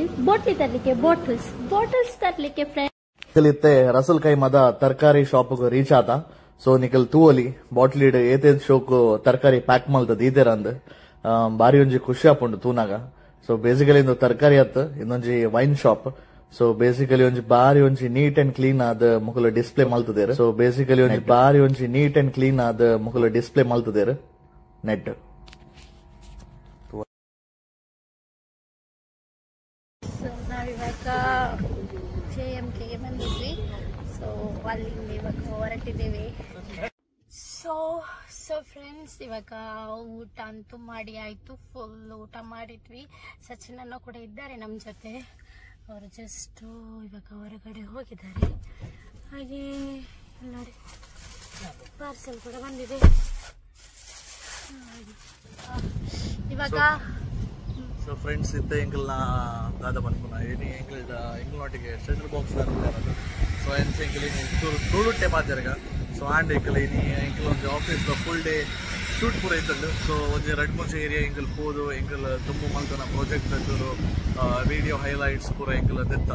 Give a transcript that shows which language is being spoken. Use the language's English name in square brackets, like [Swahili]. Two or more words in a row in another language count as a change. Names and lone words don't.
[Tulu] ಬಾಟ್ಲಿ ತರ್ಲಿಕ್ಕೆ, ಬಾಟಲ್ಸ್ ತರ್ಲಿಕ್ಕೆ ಫ್ರೆಂಡ್. ರಸಲ್ ಕೈಮದ ತರಕಾರಿ [English] shop reach [Tulu] ಆತ. ಸೊ ನಿಕಲ್ ತೂವಲಿ ಬಾಟ್ಲಿಡ್ ಏತೇದ್ ಶೋಕ್ ತರಕಾರಿ ಪ್ಯಾಕ್ ಮಲ್ತದ ಇದೇರ ಅಂದ್ ಬಾರಿ ಒಂಜಿ ಖುಷಿ ಆಪುಂಡು ತೂನಾಗ. [English] so basically [Tulu] ಇಂದು ತರಕಾರಿ ಅತ್ ಇನ್ನೊಂಜಿ [English] wine shop. so basically [Tulu] ಒಂಜಿ ಬಾರಿ ಒಂಜಿ [English] neat and clean [Tulu] ಆದ ಮುಕುಲು ಡಿಸ್ಪ್ಲೇ ಮಲ್ತದೇರು. [English] so basically [Tulu] ಒಂಜಿ ಬಾರಿ ಒಂಜಿ [English] neat and clean [Tulu] ಆದ ಮುಕುಲು ಡಿಸ್ಪ್ಲೇ ಮಲ್ತದೇರು ನೆಟ್. [Kannada] ಸೊ ನಾವಿವಾಗ JMKಗೆ ಬಂದಿದ್ವಿ. ಸೊ ಅಲ್ಲಿಂದ ಇವಾಗ ಹೊರಟಿದ್ದೇವೆ. [English] so friends [Kannada] ಇವಾಗ ಊಟ ಅಂತೂ ಮಾಡಿ ಆಯಿತು, ಫುಲ್ ಊಟ ಮಾಡಿದ್ವಿ. ಸಚಿನ್ ಅನ್ನ ಕೂಡ ಇದ್ದಾರೆ ನಮ್ಮ ಜೊತೆ, ಅವರು ಜಸ್ಟ್ ಇವಾಗ ಹೊರಗಡೆ ಹೋಗಿದ್ದಾರೆ. ಹಾಗೆ ನೋಡಿ ಪಾರ್ಸೆಲ್ ಕೂಡ ಬಂದಿದೆ ಇವಾಗ. [English] so friends [Tulu] ಇತ್ತೆ ಎಂಕಲ್ನ ದಾದ ಬನ್ಪುನ ಏನಿ ಎಂಕಲ್ನೊಟ್ಟಿಗೆ [English] central box [Tulu] ದಾರ. ಸೊ ಎನ್ಸಿ ಎಂಕಲ್ ತೋಡುಟ್ಟೆ ಮಾತಾರ್ಗ. [English] so and [Tulu] ಎಂಕಲ್ ಇನಿ ಎಂಕಲ್ ಒಂದು [English] office full day shoot [Tulu] ಪೂರ ಇತ್ತಂಡು. ಸೊ ಒಂಜಿ ರೆಡ್ ಮೂಚೆ ಏರಿಯಾ ಎಂಕಲ್ ಪೋದು ಎಂಕಲ್ ತುಂಬು ಮಲ್ತನ ಪ್ರಾಜೆಕ್ಟ್ ಚೂರು [English] video highlights [Tulu] ಪೂರ ಎಂಕಲ್ ದೆತ್ತ.